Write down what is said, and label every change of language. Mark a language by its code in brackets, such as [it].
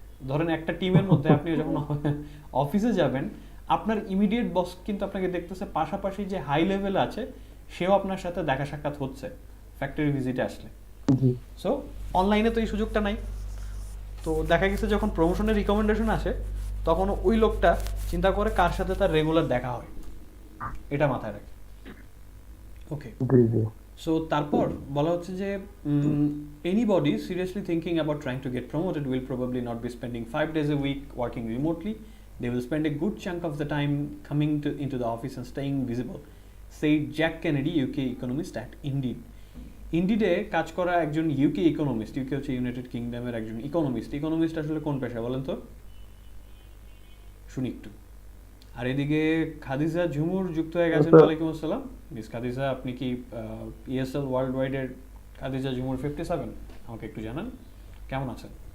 [bn] ধরেন একটা টিমের মধ্যে আপনি যখন অফিসে যাবেন, আপনার ইমিডিয়েট বস কিন্তু আপনাকে দেখতেছে, পাশাপাশি যে হাই লেভেল আছে সেও আপনার সাথে দেখা সাক্ষাৎ হচ্ছে ফ্যাক্টরি ভিজিটে আসলে। সো অনলাইনে তো এই সুযোগটা নাই। তো দেখা গেছে যখন প্রমোশনের রিকমেন্ডেশন আসে, তখন ওই লোকটা চিন্তা করে কার সাথে তার রেগুলার দেখা হয়, এটা মাথায় রাখে। ওকে, সো তারপর বলা হচ্ছে যে [en] anybody seriously thinking about trying to get promoted will probably not be spending 5 days a week working remotely. They will spend a good chunk of the time coming into the office and staying visible, said Jack Kennedy, UK economist at Indeed. [bn] ইন্ডিডে কাজ করা একজন UK economist, UK হচ্ছে United কিংডমের একজন economist আসলে কোন পেশা বলেন তো, শুনি একটু। আর এদিকে খাদিজা ঝুমুর যুক্ত হয়ে গেছেন। ওয়ালাইকুম আসসালাম মিস খাদিজা, আপনি কি ইএসএল ওয়ার্ল্ড ওয়াইডের খাদিজা ঝুমুর 57 আমাকে একটু জানান কেমন আছেন?